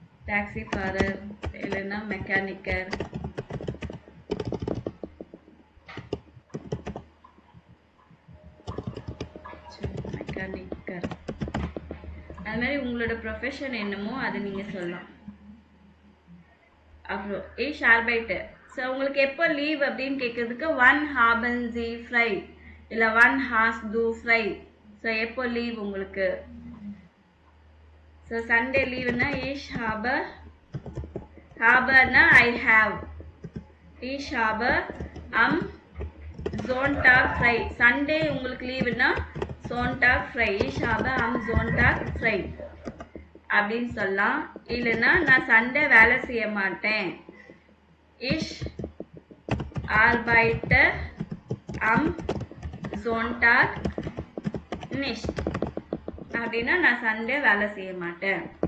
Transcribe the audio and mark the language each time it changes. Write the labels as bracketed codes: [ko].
[ta] Taxi ஃபாரர் இல்லைன்னா மெக்கானிக்கர், மெக்கானிக்கர். அது மாதிரி உங்களோட ப்ரொஃபஷன் என்னமோ அதை நீங்க சொல்லலாம். அப்புறம் [de] ich arbeite. [ta] ஸோ உங்களுக்கு எப்போ லீவ் அப்படின்னு கேட்கறதுக்கு [de] wann haben Sie frei [ta] இல்லை [de] wann hast du frei. [ta] So எப்போ லீவ் உங்களுக்கு? So Sunday லீவுனா [de] ich habe, [ta] haberனா [en] I have, [de] ich habe am Sonntag frei. [ta] Sunday உங்களுக்கு லீவுனா [de] Sonntag frei, ich habe am Sonntag frei [ta] அப்படின்னு சொல்லலாம். இல்லைன்னா நான் சண்டே வேலை செய்ய மாட்டேன், [de] ich arbeite am Sonntag nicht [ta] அப்படின்னா நான் சண்டே வேலை செய்ய மாட்டேன்.